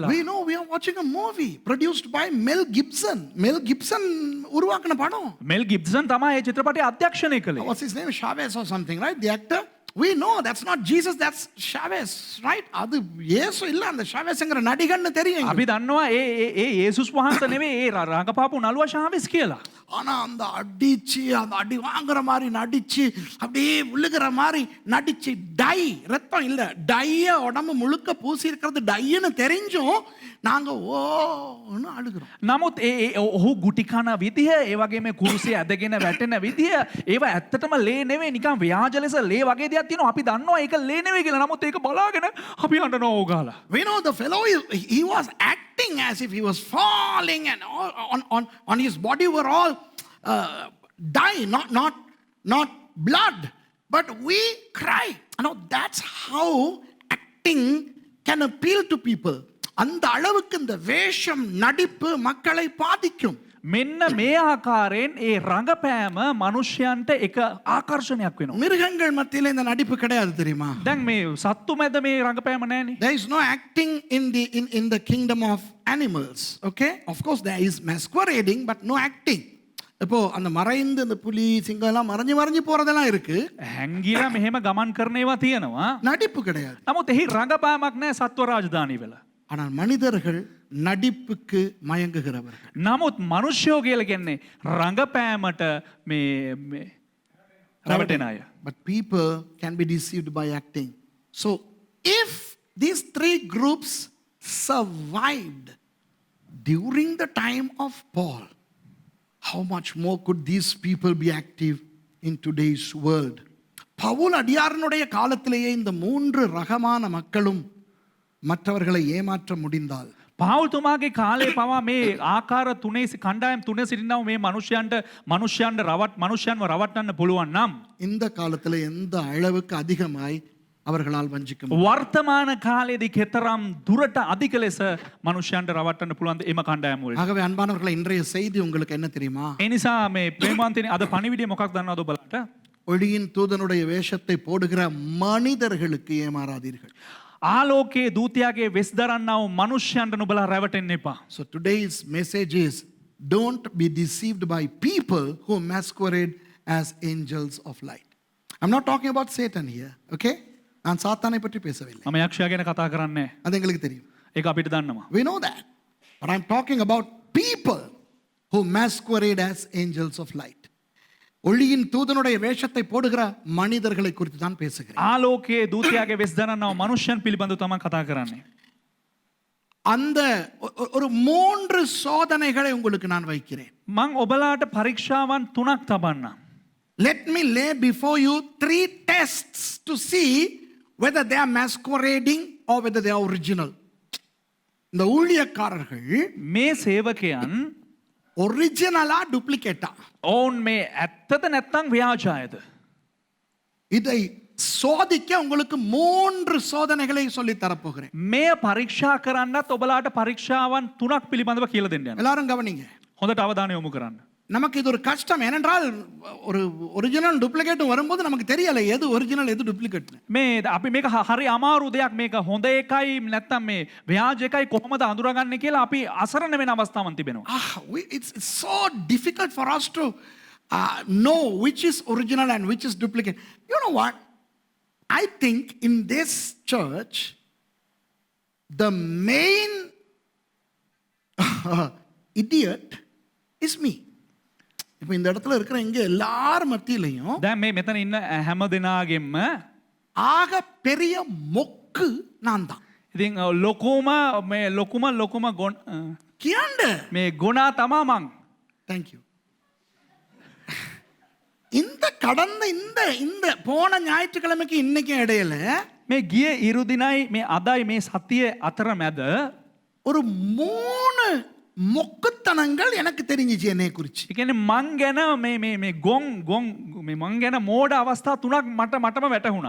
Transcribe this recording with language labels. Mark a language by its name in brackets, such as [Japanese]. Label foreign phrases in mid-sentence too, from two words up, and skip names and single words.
[English] We know we are watching a movie produced by Mel Gibson. [Tamil] Mel Gibson உருவாக்கின படம். [Sinhala] මෙල් ගිබ්සන් තමයි ඒ චිත්‍රපටිය අධ්‍යක්ෂණය කළේ. [English] What's his name? Chavez or something, right? The actor. We know that's not Jesus, that's Chavez, right? [Tamil] அது இயேசு இல்ல, அந்த ஷாவேஸ்ங்கற நடிகன்னு தெரியும். [Sinhala] අපි දන්නවා ඒ යේසුස් වහන්සේ නෙවෙයි ඒ රංගපාපු නළුවා ஷாவேஸ் කියලා. [Tamil] ஆனா அந்த அடி வாங்குற மாதிரி நடிச்சு அப்படியே விழுகிற மாதிரி நடிச்சு ரத்தம் இல்ல டைய உடம்பு முழுக்க பூசி இருக்கிறது டைன்னு தெரிஞ்சும் நாங்க ஓன்னு அழுகிறோம். [Sinhala] නමුත් ඔහු ගුටි කන විදිහ ඒ වගේම කුරුසිය ඇදගෙන වැටෙන විදිහ ඒව ඇත්තටම ලේ නෙවෙයි, නිකන් ව්‍යාජ ලෙස ලේ වගේ දෙයක් තියෙනවා. අපි දන්නවා ඒක ලේ නෙවෙයි කියලා. නමුත් ඒක බලාගෙන අපි අඬනවා ඕගාලා. [English] We know the fellow he was acting as if he was falling and on his body were all dye, not blood, but we cry. Now that's how acting can appeal to people. [Tamil] அந்த அளவுக்கு இந்த வேஷம் நடிப்பு மக்களை பாதிக்கும். [Sinhala] මෙන්න මේ ආකාරයෙන් ඒ රංගපෑම මනුෂ්‍යයන්ට එක ආකර්ෂණයක් වෙනවා. [Tamil] மிருகங்கள் மத்தியில இந்த நடிப்பு கிடையாது தெரியுமா? [Sinhala] දැන් මේ සත්තු මැද මේ රංගපෑම නැහැනේ. [English] There is no acting in the kingdom of animals. Okay, of course there is masquerading but no acting. [Tamil] இப்போ அந்த மறைந்து அந்த புலி சிங்கம் எல்லாம் மறைஞ்சு போறதெல்லாம் இருக்கு. [Sinhala] හැංගිලා මෙහෙම ගමන් කරන ඒවා තියෙනවා. [Tamil] நடிப்பு கிடையாது. [Sinhala] නමුත් එහි රංගපෑමක් නැහැ සත්ව රාජධානී වල. [Tamil] ஆனால் மனிதர்கள் நடிப்புக்கு மயங்குகிறவர்கள். [Sinhala] නමුත් මනුෂ්‍යෝ කියලා කියන්නේ රඟපෑමට මේ රැවටෙන අය. [English] But people can be deceived by acting. So if these three groups survived during the time of Paul, how much more could these people be active in today's world? [Tamil] பவுல் அடியாரனுடைய காலத்திலேயே இந்த மூன்று ரகமான மக்களும் மற்றவர்களை ஏமாற்ற முடிந்தால் [Sinhala] පාවුල්තුමාගේ කාලේ පවා මේ ආකාර තුනේ කණ්ඩායම් තුනේ සිටිනව මේ මනුෂ්‍යයන්ව රවට්ටන්න පුළුවන් නම් [Tamil] இந்த காலத்தில் எந்த அளவுக்கு அதிகமாய் அவர்களால் வஞ்சிக்க முடியும். [Sinhala] වර්තමාන කාලයේදී කෙතරම් දුරට අධික ලෙස මනුෂ්‍යයන්ට රවට්ටන්න පුළුවන් එම කණ්ඩායම් වල. [Tamil] ஆகவே அன்பானவர்களே, இன்றைய செய்தி உங்களுக்கு என்ன தெரியுமா? [Sinhala] ඒ නිසා මේ ප්‍රේමාන්තනේ අද පණිවිඩය මොකක්ද දන්නවද ඔබලාට? [Tamil] ஒளியின் தூதனுடைய வேஷத்தை போடுகிற மனிதர்களுக்கு ஏமாறாதீர்கள். [Sinhala] ආලෝකයේ දූතයාගේ වෙස් දරන්නව මනුෂ්‍යයන්ට නුඹලා රැවටෙන්න එපා. [English] So today's message is, don't be deceived by people who masquerade as angels of light. I'm not talking about Satan here, okay? [Tamil] நான் சாத்தானை பற்றி பேசவில்லை. [Sinhala] මම යක්ෂයා ගැන කතා කරන්නේ. [Tamil] அது எங்களுக்கு தெரியும். [Sinhala] ඒක අපිට දන්නවා. [English] We know that. But I'm talking about people who masquerade as angels of light. [Tamil] ஒளியின் தூதனுடைய வேஷத்தை போடுகிற மனிதர்களை குறித்து தான் பேசுகிறேன். [Sinhala] ආලෝකයේ දූතයාගේ වෙස් දරන්නව මනුෂ්‍යයන් පිළිබඳව තමයි කතා කරන්නේ. [Tamil] அந்த ஒரு மூன்று சோதனைகளை உங்களுக்கு நான் வைக்கிறேன். [Sinhala] මං ඔබලාට පරීක්ෂාවන් 3ක් තබන්නම්. [English] Let me lay before you 3 tests to see whether they are masquerading or whether they are original. [Tamil] இந்த ஊழியக்காரர்கள் [Sinhala] මේ සේවකයන් [Tamil] ஒரிஜினலா டூப்ளிகேட்டா? [Sinhala] ඔවුන් මේ ඇත්තද නැත්නම් ව්‍යාජයද? [Tamil] இதை சோதிக்க உங்களுக்கு 3 சோதனைகளை சொல்லி தரப்போகிறேன். [Sinhala] මේ පරීක්ෂා කරන්නත් ඔබලාට පරීක්ෂාවන් 3ක් පිළිබඳව කියලා දෙන්න යනවා. [Tamil] எல்லாரும் கவனிங்க. [Sinhala] හොඳට අවධානය යොමු කරන්න. [Tamil] நமக்கு இது ஒரு கஷ்டம். ஏனென்றால் ஒரு [English] original duplicate [Tamil] வரும்போது நமக்கு தெரியல எது ஒரிஜினல் எது டூப்ளிகேட். [Sinhala] මේ අපි මේක හරි අමාරු දෙයක්. මේක හොඳ එකයි නැත්නම් මේ ව්‍යාජ එකයි කොහොමද අඳුරගන්නේ කියලා අපි අසරණ වෙන අවස්ථාවන් තිබෙනවා. [English] It's so difficult for us to know which is original and which is duplicate. You know what? I think in this church, the main idiot is me. [Tamil] இப்போ இந்த இடத்துல இருக்கிற இங்க எல்லார் மத்தியிலையும் [Sinhala] දැන් මේ මෙතන ඉන්න හැම දෙනාගෙම [Tamil] ஆக பெரிய மொக்கு நான் தான். [Sinhala] ඉතින් ලොකුම ගොන් කියන්න. මේ ගුණා තමා මං. [English] Thank you. [Tamil] இந்த கடந்த இந்த இந்த போன ஞாயிற்றுக்கிழமைக்கு இன்னைக்கு இடையில [Sinhala] මේ ගිය ඉරුදිනයි මේ අදයි මේ සතිය අතර මැද [Tamil] ஒரு 3 மொக்குத்தனங்கள் எனக்கு தெரிஞ்சிச்சு என்னை குறிச்சு. [Sinhala] ඒ කියන්නේ මං ගැන මේ ගොන් මේ මං ගැන මෝඩ අවස්ථා 3ක් මටම වැටහුණා.